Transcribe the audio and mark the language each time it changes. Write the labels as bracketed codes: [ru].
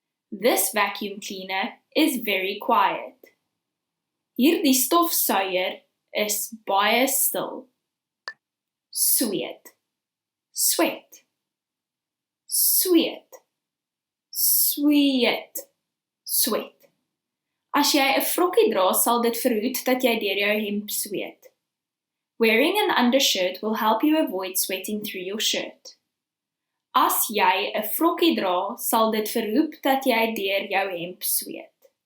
[en] This vacuum cleaner is very quiet. [af] Hierdie stofsuier is baie stil. Sweet, sweat, sweet, sweet, sweat. As jy 'n vrokkie dra, sal dit verhoed dat jy deur jou hemp sweet. [en] Wearing an undershirt will help you avoid sweating through your shirt. [af] As jy 'n vrokkie dra, sal dit verhoed dat jy deur jou hemp sweet.